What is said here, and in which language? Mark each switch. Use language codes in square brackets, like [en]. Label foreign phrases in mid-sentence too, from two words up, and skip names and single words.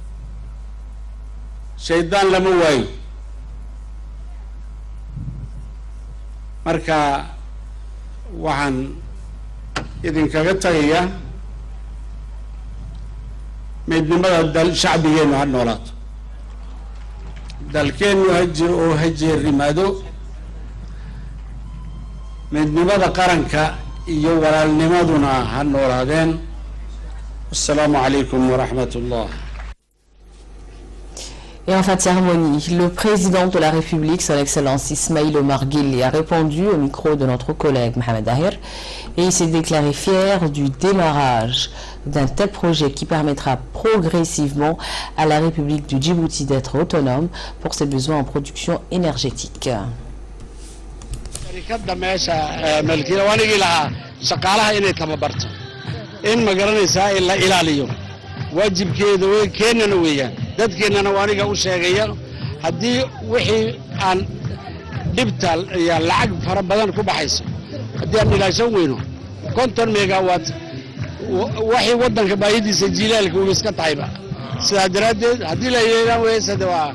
[so] shaydaan lama waayo marka waxaan idinkaga tagayaa midnimada dal shacbigeenu ha noolaato dalkeenu ha jiro oo ha jeerimaado midnimada qaranka iyo walaalnimaduna ha noolaadeen [ar] السلام عليكم ورحمة الله. [fr] Et en fin de cérémonie, le président de la République, son Excellence Ismaïl Omar Guelleh, a répondu au micro de notre collègue Mohamed Dahir et il s'est déclaré fier du démarrage d'un tel projet qui permettra progressivement à la République du Djibouti d'être autonome pour ses besoins en production énergétique. [so] dadkeenana waa aniga u sheegaya haddii wixii aan dhibta iyo lacag fara badan ku baxayso haddii aan ilaashan weyno 50 megawatt waxay waddanka baahidiisa jiilaalka uu iska tahayba sidaa daraaddeed haddii la yeelan weysada waa